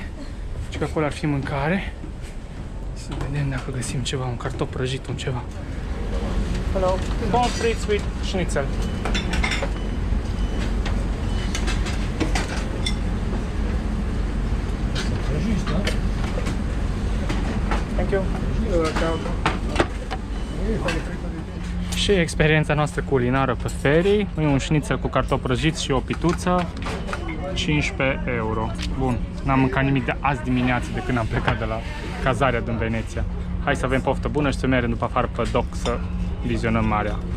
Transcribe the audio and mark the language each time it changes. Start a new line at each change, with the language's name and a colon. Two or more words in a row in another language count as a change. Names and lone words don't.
Romanian: Și că acolo ar fi mâncare. Să vedem dacă găsim ceva, un cartof prăjit, un ceva.
English: Hello.
French: Pommes frites
English: with schnitzel. Thank you.
Romanian: Și experiența noastră culinară pe ferii. E un șnițel cu cartofi prăjiți și o pituță. 15 euro. Bun, n-am mâncat nimic de azi dimineață de când am plecat de la cazarea din Veneția. Hai să avem poftă bună și să mergem după afară pe doc să vizionăm marea.